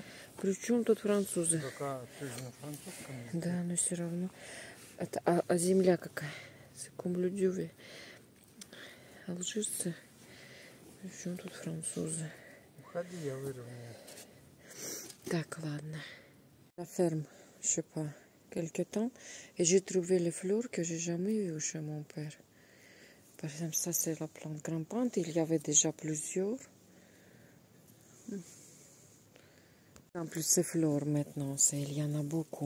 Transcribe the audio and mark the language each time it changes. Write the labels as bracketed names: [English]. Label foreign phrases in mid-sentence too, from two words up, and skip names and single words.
[Russian] При чем тут французы? Только ты же на французском языке. Да, но все равно. Это, а земля какая? Секумблюдюве. Алжирцы. При чем тут французы? Уходи, я выровняю. Так, ладно. [French] La ferme, je sais pas, quelque temps. Et j'ai trouvé les fleurs que j'ai jamais vues chez mon père. Par exemple, ça c'est la plante grimpante. Il y avait déjà plusieurs. En plus, ces fleurs maintenant, il y en a beaucoup.